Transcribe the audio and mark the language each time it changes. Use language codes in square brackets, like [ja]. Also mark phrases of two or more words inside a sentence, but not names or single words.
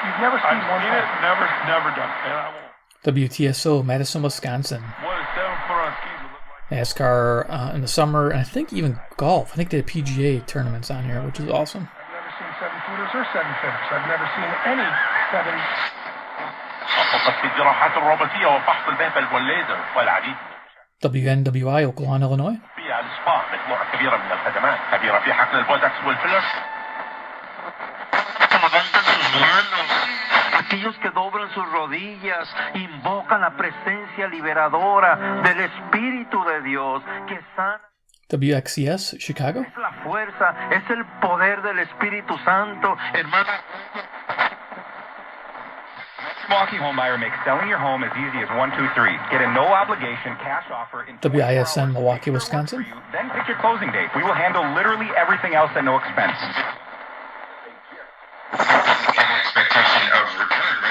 [en] You've never seen I've one seen it, never done it. And I won't. WTSO, Madison, Wisconsin. What does 7 foot on skis look like? NASCAR in the summer, and I think even golf. I think they had PGA tournaments on here, which is awesome. I've never seen 7-footers or 7-footers. I've never seen any 7. [ar] الجراحات الروبوتية وفحص البهبل والليزر والعديد. [en] WNWI, Oklahoma, Illinois. [ar] فيها السبا مجموعة كبيرة من الخدمات، خبيرة في حقن البوتوكس والفيلر. [es] Aquellos que doblan sus rodillas invocan la presencia liberadora del Espíritu de Dios que sana. [en] WXCS, Chicago. [es] Es la fuerza, es el poder del Espíritu Santo, hermana. [en] Milwaukee homebuyer makes selling your home as easy as 1, 2, 3. Get a no obligation cash offer in WISN, Milwaukee, Wisconsin. Then pick your closing date. We will handle literally everything else at no expense. Expectation of return, right?